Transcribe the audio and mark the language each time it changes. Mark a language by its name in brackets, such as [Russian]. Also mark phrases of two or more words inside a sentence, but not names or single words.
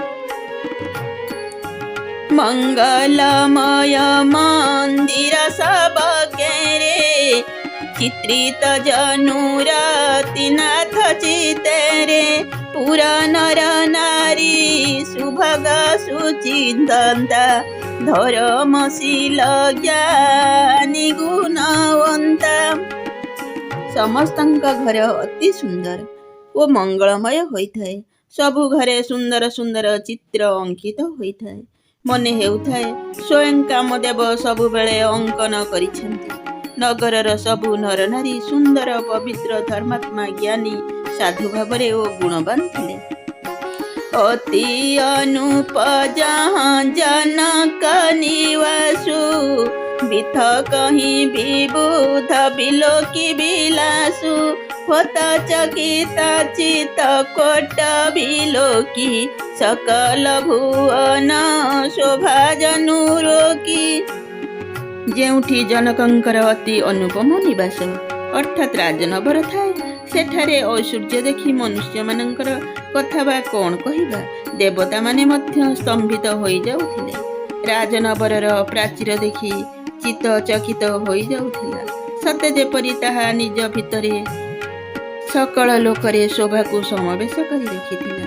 [Awadhi] मंगलमय मंदिर सब केरे चित्रित जनुरति नाथ चितेरे। पुरा नर नारी सुभग सुचिंतन्ता धर्मशील ज्ञानी गुणवंता। [Odia] ସମସ୍ତଙ୍କ ଘର ଅତି ସୁନ୍ଦର ଓ ମଙ୍ଗଳମୟ ହୋଇଥାଏ। ସବୁ ଘରେ ସୁନ୍ଦର ସୁନ୍ଦର ଚିତ୍ର ଅଙ୍କିତ ହୋଇଥାଏ। ମନେ ହେଉଥାଏ ସ୍ୱୟଂ କାମଦେବ ସବୁବେଳେ ଅଙ୍କନ କରିଛନ୍ତି। ନଗରର ସବୁ ନର ନାରୀ ସୁନ୍ଦର ପବିତ୍ର ଧର୍ମାତ୍ମା ଜ୍ଞାନୀ ସାଧୁ ଭାବରେ ଓ ଗୁଣବାନ ଥିଲେ। [Awadhi] अति अनुप जहाँ जनक निवासु बिथ कहीं विबुध बिलोकी बिलासु। होत चकित चित कोट बिलोकी सकल भुवन शोभा जनुरोकी। [Odia] ଯେଉଁଠି ଜନକଙ୍କର ଅତି ଅନୁପମ ନିବାସ ଅର୍ଥାତ୍ ରାଜନଗର ଥାଏ ସେଠାରେ ଐଶ୍ୱର୍ଯ୍ୟ ଦେଖି ମନୁଷ୍ୟମାନଙ୍କର କଥା ବା କ'ଣ କହିବା, ଦେବତାମାନେ ମଧ୍ୟ ସ୍ତମ୍ଭିତ ହୋଇଯାଉଥିଲେ। ରାଜନଗରର ପ୍ରାଚୀର ଦେଖି ଚିତ୍ତଚକିତ ହୋଇଯାଉଥିଲା, ସତେ ଯେପରି ତାହା ନିଜ ଭିତରେ ସକଳ ଲୋକରେ ଶୋଭାକୁ ସମାବେଶ କରି ରଖିଥିଲା।